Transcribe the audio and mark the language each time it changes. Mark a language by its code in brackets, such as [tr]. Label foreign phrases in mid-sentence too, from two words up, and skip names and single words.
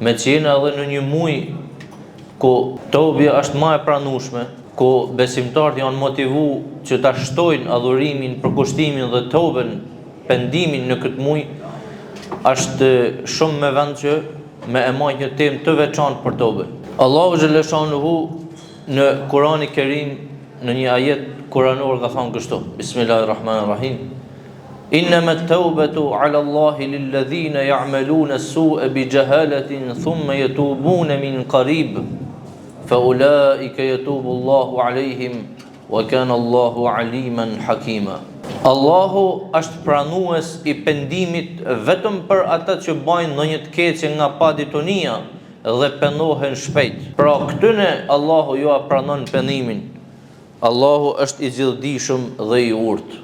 [sq] Me që jena edhe në një muaj ku tobja është më e pranueshme, ku besimtarët janë motivuar që ta shtojnë adhurimin, përkushtimin dhe tobën, pendimin në këtë muaj, është shumë me vend që me e marrë një temë të veçantë për tobën. Allahu xhaleshanuhu në Kur'anin e Kerim në një ajet kuranor ka thënë kështu: Bismillahirrahmanirrahim. [ar] إنما التوبة على الله للذين يعملون السوء بجهالة ثم يتوبون من قريب. فَأُولَٰئِكَ يَتُوبُ اللَّهُ عَلَيْهِمْ وَكَانَ اللَّهُ عَلِيمًا حَكِيمًا. [sq] Allahu është pranues i pendimit vetëm për ata që bajnë ndonjë të keqe nga paditonia dhe pendohen shpejt. Pra këtyne Allahu ju pranon pendimin. Allahu është i gjithdijshëm dhe i urtë.